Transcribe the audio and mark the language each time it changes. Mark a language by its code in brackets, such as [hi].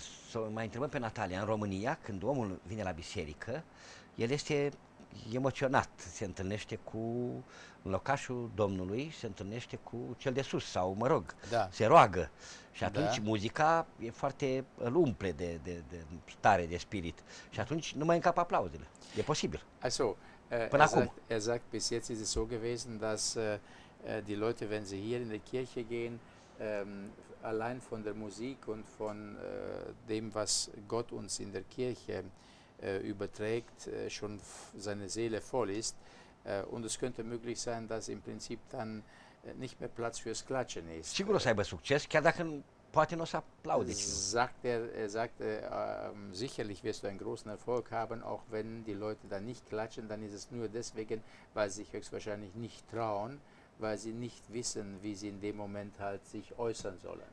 [ro] Să mai întrebăm pe Natalia, în România, când omul vine la biserică, el este emoționat, se întâlnește cu în locașul Domnului, se întâlnește cu cel de sus sau, mă rog, se roagă. Și atunci muzica e foarte, îl umple de stare, de spirit. Și atunci nu mai încap aplauzele. E posibil. [de] Also, er sagt, bis jetzt ist es so gewesen, dass die Leute, wenn sie hier in die Kirche gehen, allein von der Musik und von dem, was Gott uns in der Kirche überträgt, schon seine Seele voll ist. Und es könnte möglich sein, dass im Prinzip dann nicht mehr Platz fürs Klatschen ist. [ro] Sigur o să aibă succes, chiar dacă poate nu o să aplaude. [de] Er sagt, sicherlich wirst du einen großen Erfolg haben, auch wenn die Leute dann nicht klatschen, dann ist es nur deswegen, weil sie sich höchstwahrscheinlich nicht trauen, weil sie nicht wissen, wie sie in dem Moment halt sich äußern sollen.